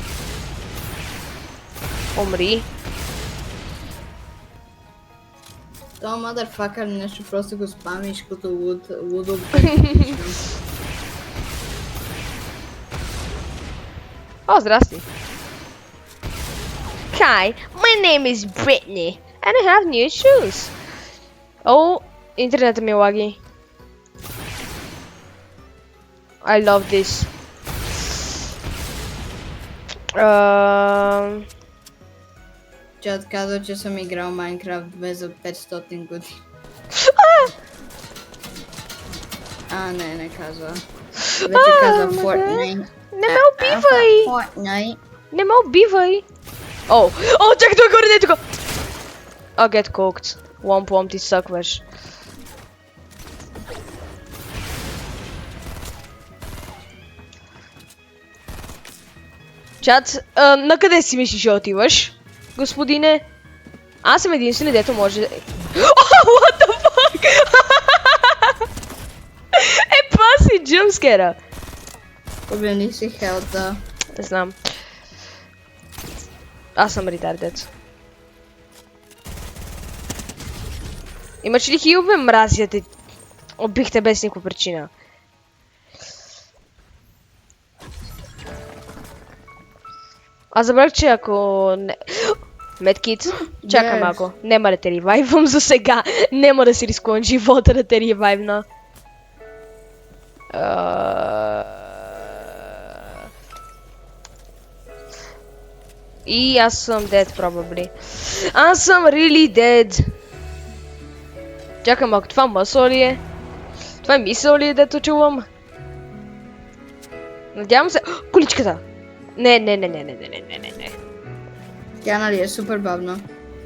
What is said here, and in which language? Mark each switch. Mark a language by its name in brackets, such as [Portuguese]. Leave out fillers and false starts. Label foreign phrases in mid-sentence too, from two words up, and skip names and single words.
[Bulgarian] Умри. То motherfucker нещо просто го спамиш като лудо. О, здрасти. [English] Hi, my name is Brittany, and I have new shoes. [Bulgarian] О, интернетът ми лаги. [English] I love this. [Bulgarian] Чат казва, че съм играл Minecraft 2 за 500 години. Не казва. Вече казва Fortnite. Не ме убивай! Fortnite. Не ме убивай! О, чакай, той горе, не тук! [English] I'll get cooked. Womp, [Bulgarian] ти съкваш. Чат, на къде си мислиш, че отиваш, господине? Аз съм единствен, дето може... [English] What the fuck? [Bulgarian] Паси джъмскера! Обяни си хелта. Не знам. Аз съм ретардец. Имаш ли хилове, мразя те? Убих те без никаква причина. Аз забрах, че ако не... Медкит, чакай малко. Нема да те ревайвам за сега. Нема да си рискувам живота да те ревайвна. И аз съм [English] dead, probably. [Bulgarian] Аз съм [English] really dead. [Bulgarian] Чакай малко, това мъсъл ли е? Това е мисъл ли е, дето чувам? Надявам се... Количката! Не. Тя нали е супер бавна.